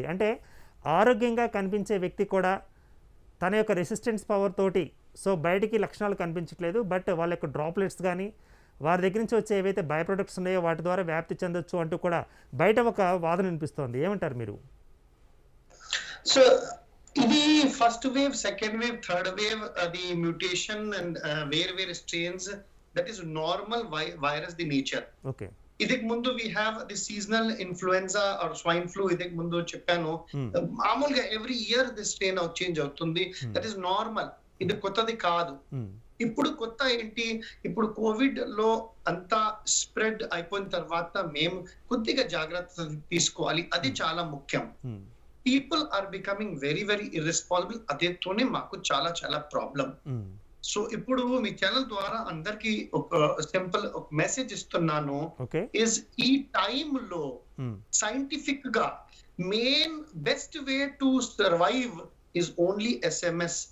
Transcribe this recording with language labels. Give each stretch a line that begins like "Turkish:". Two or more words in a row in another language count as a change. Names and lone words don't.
Telugu: అంటే ఆరోగ్యంగా కనిపించే వ్యక్తి కూడా తన యొక్క రెసిస్టెన్స్ పవర్ తోటి సో బయటికి లక్షణాలు కనిపించట్లేదు, బట్ వాళ్ళ యొక్క డ్రాప్లెట్స్ కానీ వారి దగ్గర నుంచి వచ్చే ఏవైతే
English: by products
Telugu: ఉన్నాయో వాటి ద్వారా వ్యాప్తి చెందొచ్చు అంటూ కూడా బయట ఒక వాదన వినిపిస్తోంది. ఏమంటారు మీరు? సో ఇది
English: first wave, second wave, third wave,
Telugu: అది
English: mutation and
Telugu: వేరే స్ట్రెయిన్స్,
English: that is normal virus the nature.
Telugu: ఓకే.
Kannada: ಇದಕ್ಕೆ ಮುಂದೆ
English: we have the seasonal influenza or swine flu.
Kannada: ಇದಕ್ಕೆ ಮುಂದೆ
Telugu: చెప్పాను మామూలుగా
English: every year the strain
Telugu: చేంజ్ అవుతుంది.
English: that is normal.
Telugu: ఇది కొత్తది కాదు. ఇప్పుడు కొత్త ఏంటి, ఇప్పుడు కోవిడ్ లో అంతా స్ప్రెడ్ అయిపోయిన తర్వాత మేము కొద్దిగా జాగ్రత్త తీసుకోవాలి. అది చాలా ముఖ్యం.
English: people are becoming very very irresponsible.
Telugu: అదేతోనే మాకు చాలా చాలా ప్రాబ్లం. సో ఇప్పుడు మీ ఛానల్ ద్వారా అందరికి ఒక సింపుల్ ఒక మెసేజ్ ఇస్తున్నాను. ఇస్ ఈ టైమ్ లో సైంటిఫిక్ గా
English: main best way to survive is only SMS.